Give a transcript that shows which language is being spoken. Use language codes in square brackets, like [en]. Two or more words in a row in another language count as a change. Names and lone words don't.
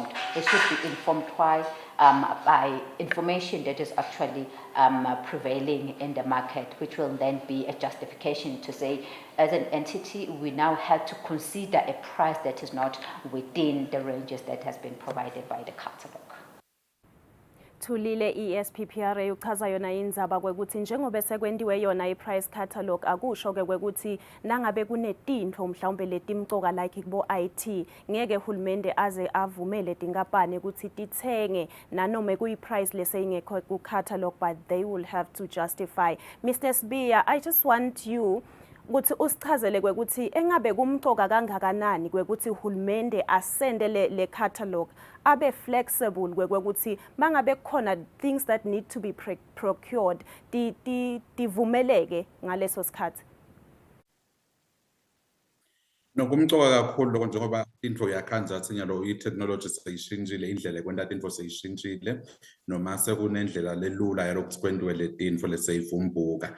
[en] It should be informed by information that is actually prevailing in the market, which will then be a justification to say as an entity we now have to consider a price that is not within the ranges that has been provided by the catalog. [ss] Thulile ESPPRA uchaza yona indzaba kwekuthi njengoba sekwendiwe yona i-price catalog akusho ke kwekuthi nangabe kunetintfo mhlawumbe letimcoka like kubo IT ngeke uhulumende aze avumele tinkampani ukuthi tithenge nanoma kuyi-price leseyingekho ku-catalog, [en] but they will have to justify. [ss] Mr. Sibiya, [en] I just want you [ss] ukuthi usichazele kwekuthi engabe kumcoka kangakanani kwekuthi uhulumende asende le catalog abe flexible kwekuthi mangabe kukhona [en] things that need to be procured [ss] tivumeleke ngaleso sikhathi. Nokumcoka kakhulu lokho njengoba intro yakhanza athi nyalo i-technology seyishintshile, indlela kwenta tintfo seyishintshile noma sekunendlela lelula yokuthi kwendiwe le tintfo leseyivumbuka.